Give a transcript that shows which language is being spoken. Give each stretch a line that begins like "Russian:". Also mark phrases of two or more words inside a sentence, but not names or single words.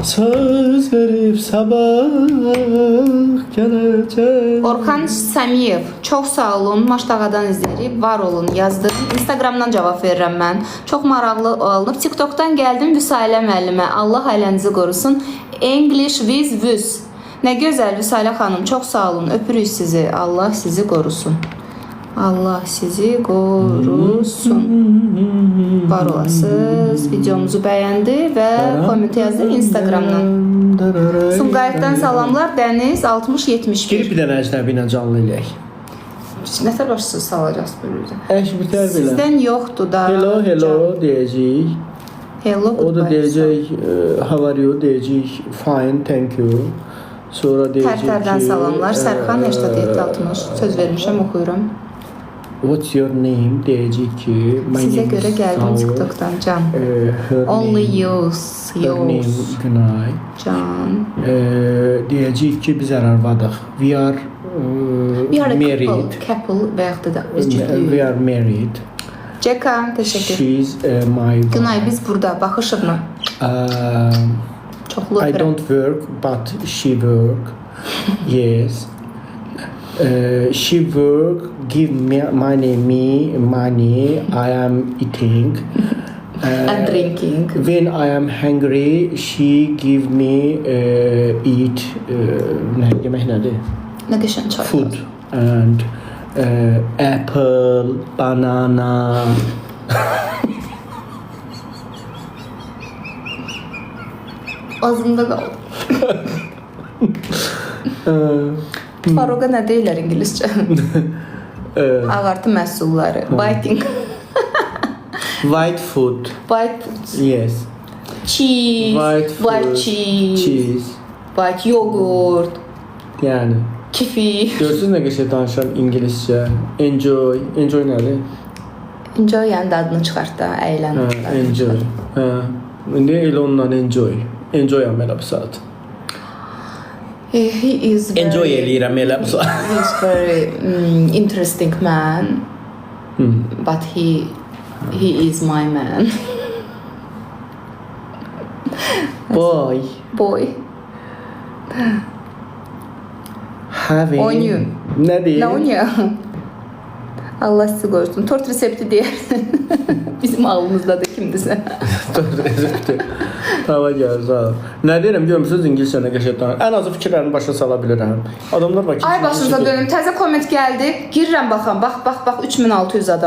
Azerbaijani: Söz verib sabah gələcək. Orxan Samiyev, çox sağ olun. Maştağadan izləyirik. Var olun, yazdım. Instagramdan cavab verirəm mən. Çox maraqlı olunub. TikTokdan gəldim Vüsailə müəllimə. Allah ailənizi qorusun.
English: English with Vüs.
Azerbaijani: Nə gözəl Vüsailə xanım. Çox sağ olun. Öpürük sizi. Allah sizi qorusun. Allah sizi qorusun. Var olasınız. Videomuzu bəyəndi və komment yazdı Instagramdan. Sumqayıtdan salamlar. Dəniz 6071. Girib bir dənə əcnəbi ilə canlı eləyək. Nətər başsız salacaqsınız bölümdə? Əş bitər belə. Sizdən yoxdur da. Hello deyəcəyik.
English: Hello.
Azerbaijani: O da deyəcək
English: how are you
Azerbaijani: deyəcək.
English: Fine, thank you.
Azerbaijani: Sonra deyəcək ki Tərtərdən salamlar. Sərxan 8760. Söz vermişəm, oxuyuram.
English: What's your name
Azerbaijani: deyəcək ki Sizə görə gəldim TikTokdan can.
English: Only yours. Her name Günay.
Azerbaijani: Can. Deyəcək ki biz arvadıq.
English: We are married.
Azerbaijani: Couple və yaxud da biz cütlüyük.
English: We are married.
Azerbaijani: Ceka, təşəkkür.
English: She's my wife.
Azerbaijani: Günay biz burada baxışıq mı? Çoxlu
English: I don't work but she work. Yes. She work, give me money, I am eating. And drinking. When I am hungry, she give me eat.
Azerbaijani: Yemək nədir? Nə qəşəng çay.
English: Food and apple, banana.
Azerbaijani: Ağzımda qaldı. Faruqa nə deyirlər ingiliscə? Ağartı məhsulları.
English: Biting. White food. White food. Yes. Cheese. White food. White cheese. White yogurt.
Azerbaijani: Yəni. Kifi. Görürsünüz nə qəşəng danışıram ingiliscə. Enjoy. Enjoy nədir? Enjoy yəni dadını çıxart da, əylən. Enjoy. İndi elə ondan enjoy. Enjoyam elə bu saat.
English: He is very,
Azerbaijani: Enjoy eləyirəm elə bu saat.
English: He is very interesting man. But he is my man. Boy. Boy. Having. Onion.
Azerbaijani: Nə deyir? Nə oynuyor? Allah sizi qorusun. Tort resepti deyərsən. Bizim ağlımızdadır kimdirsə. Tort resepti. Tava gəlir, sağ ol. Nə deyirəm, görmürsünüz ingiliscə nə qəşəng danışıram. Ən azı fikirlərimi başa sala bilirəm. Adamlar bax. Ay başınıza dönüm. Təzə komment gəldi. Girirəm baxam. Bax 3600 adam.